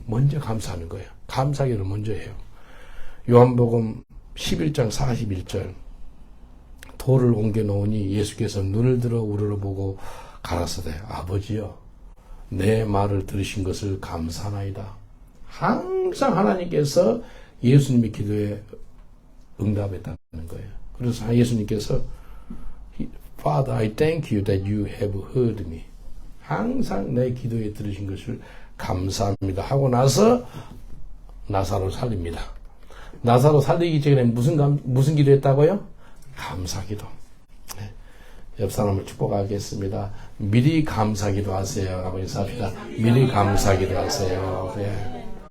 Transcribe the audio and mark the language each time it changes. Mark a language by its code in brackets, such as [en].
[ko] 먼저 감사하는 거예요. 감사기를 먼저 해요. 요한복음 11장 41절 돌을 옮겨 놓으니 예수께서 눈을 들어 우러러보고 가라사대 아버지여 내 말을 들으신 것을 감사하나이다. 항상 하나님께서 예수님의 기도에 응답했다는 거예요. 그래서 예수님께서 [en] Father, I thank you that you have heard me. [ko] 항상 내 기도에 들으신 것을 감사합니다. 하고 나서 나사로 살립니다. 나사로 살리기 전에 무슨 기도했다고요? 감사기도. 네. 옆 사람을 축복하겠습니다. 미리 감사기도 하세요. 라고 인사합시다. 미리 감사기도 하세요. 네.